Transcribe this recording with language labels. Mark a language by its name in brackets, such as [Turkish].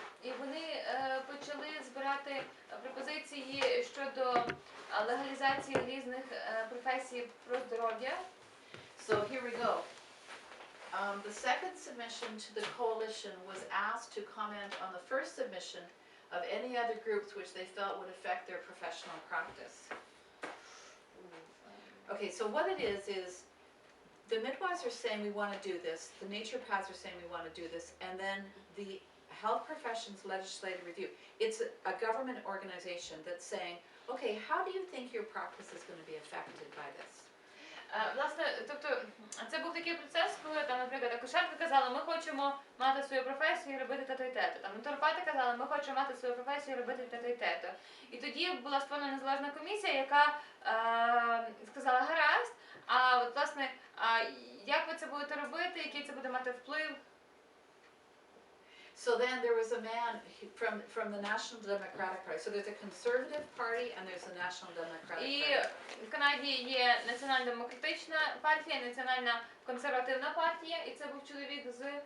[Ukrainian] І вони почали збирати пропозиції щодо легалізації різних професій про здоров'я. [English] So here we go. The second submission to the coalition was asked to comment on the first submission of any other groups which they felt would affect their professional practice. Okay, so what it is the midwives are saying we want to do this, the naturopaths are saying we want to do this, and then the Health Professions Legislative Review. It's a government organization that's saying, okay, how do you think your practice is going to be affected by this? [Ukrainian] Власне, тобто, це був такий процес, коли там, наприклад, акушерки казали, ми хочемо мати свою професію і робити те-то і те-то. Там натуропати казали, ми хочемо мати свою професію і робити те-то і те-то. І тоді була створена незалежна комісія, яка сказала гаразд, а от, власне, як ви це будете робити, який це буде мати вплив? [English] So then there was a man from the National Democratic Party. So there's a Conservative Party and there's a National Democratic [Ukrainian] І [English] Party. [Ukrainian] в Канаді є Національно-демократична партія, Національна консервативна партія, і це був чоловік з